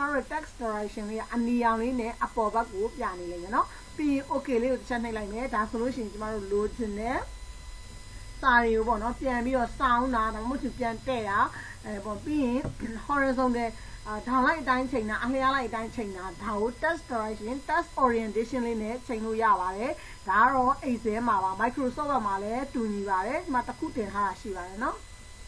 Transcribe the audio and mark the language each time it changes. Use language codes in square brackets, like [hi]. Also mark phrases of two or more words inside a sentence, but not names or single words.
[my] တို့ [en] text direction [my] လေးကအနီရောင်လေးနဲ့အပေါ်ဘက်ကိုပြနေလိမ့်မယ်နော်ပြီးရင် okay လေးကိုတစ်ချက်နှိပ်လိုက်မယ်ဒါဆိုလို့ရှိရင်ကျမတို့လိုချင်တဲ့စာတွေကိုပေါ့နော်ပြန်ပြီးတော့စောင်းတာဒါမှမဟုတ်ပြန်တဲ့တာပေါ့ပြီးရင် horizontal ထောင်လိုက်အတိုင်းချိန်တာအလျားလိုက်အတိုင်းချိန်တာဒါကို [en] test direction test orientation [my] လေးနဲ့ချိန်လို့ရပါတယ်ဒါကတော့ Excel မှာပါ Microsoft မှာလည်းတူညီပါတယ်ဒီမှာတစ်ခုတင်ထားတာရှိပါတယ်နော်